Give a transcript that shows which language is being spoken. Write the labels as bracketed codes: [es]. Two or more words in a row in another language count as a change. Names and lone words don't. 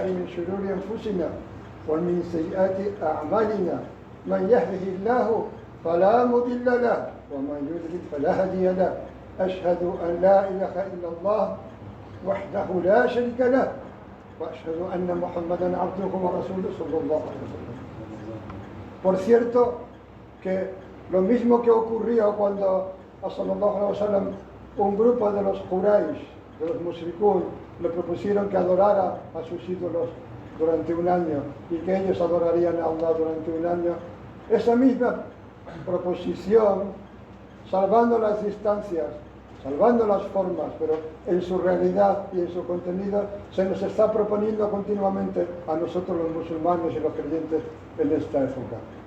[ar] من شرور أنفسنا ومن سيئات أعمالنا من يهده الله فلا مضل له ومن يضلل فلا هادي له أشهد أن لا إله إلا الله وحده لا شريك له وأشهد أن محمدا عبده ورسوله صلى الله عليه وسلم. [es] Por cierto que lo mismo que ocurrió cuando a [ar] صلى الله عليه وسلم [es] un grupo de los Quraysh, de los mushrikun, le propusieron que adorara a sus ídolos durante un año y que ellos adorarían a Allah durante un año. Esa misma proposición, salvando las distancias, salvando las formas, pero en su realidad y en su contenido, se nos está proponiendo continuamente a nosotros los musulmanes y los creyentes en esta época.